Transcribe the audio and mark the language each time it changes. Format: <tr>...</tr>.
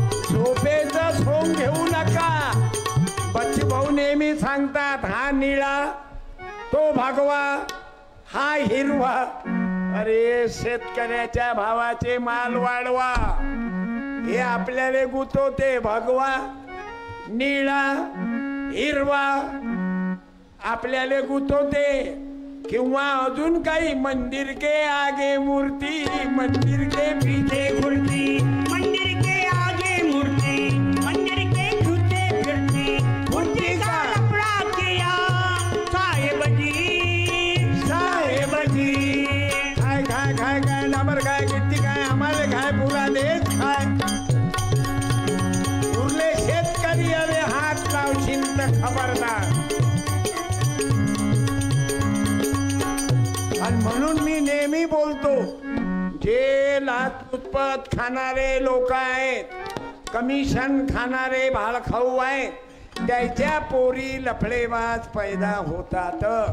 <mr>झोपेचं सोंग घेऊ नका. बच्चू भाऊ नेहमी सांगतात, हा निळा तो भगवा, हा हिरवा. अरे शेतकऱ्याच्या भावाचे माल वाढवा. हे आपल्याला गुतवते. भगवा, निळा, हिरवा आपल्याला गुतवते. किंवा अजून काही</mr> <hi>मंदिर के आगे मूर्ती, मंदिर के पीछे घुरती, मंदिर के आगे मूर्ति, मंदिर के पीछे फिरती. मूर्ति का लफड़ा किया साहेब जी, साहेब जी.</hi> <mr>खाय खाय खाय खाय डाबर खाय, गिट्टी खाय, आम्हाला खाय, पुरा देश खाय. उरले शेतकरी अरे हात लावशील तर खबरदार. आणि म्हणून मी नेहमी बोलतो, जे लाचलुचपत खाणारे लोक आहेत, कमिशन खाणारे भाडखाऊ आहेत, त्याच्या पोरी लफडेबाज पैदा होतात.</mr>